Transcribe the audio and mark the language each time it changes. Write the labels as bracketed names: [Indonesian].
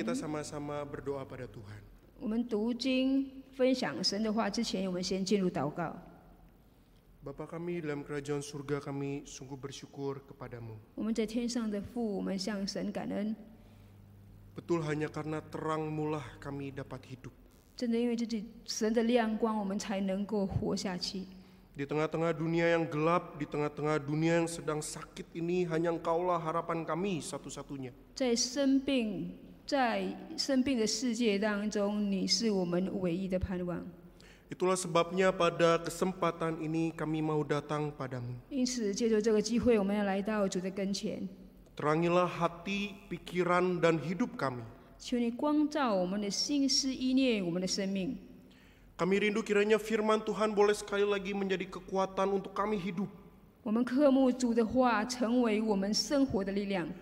[Indonesian] kita sama-sama berdoa pada Tuhan. [Chinese] 我们读经分享神的话之前，我们先进入祷告。 [Indonesian] Bapa kami dalam kerajaan surga, kami sungguh bersyukur kepadamu. [Chinese] 我们在天上的父，我们向神感恩， [Indonesian] Betul hanya karena terang-Mulah kami dapat hidup. [Chinese] 真的因为这是神的亮光，我们才能够活下去。 [Indonesian] Di tengah-tengah dunia yang gelap, di tengah-tengah dunia yang sedang sakit ini, hanya Engkaulah harapan kami satu-satunya. [Chinese] 在生病的世界当中，你是我们唯一的盼望。 [Indonesian] Itulah sebabnya pada kesempatan ini kami mau datang padamu. [Chinese] 因此，借着这个机会，我们要来到主的跟前， [Indonesian] Terangilah hati, pikiran, dan hidup kami. [Chinese] 求你光照我们的心思意念，我们的生命。 [Indonesian] Kami rindu kiranya firman Tuhan boleh sekali lagi menjadi kekuatan untuk kami hidup. [Chinese] 我们渴慕主的话成为我们生活的力量。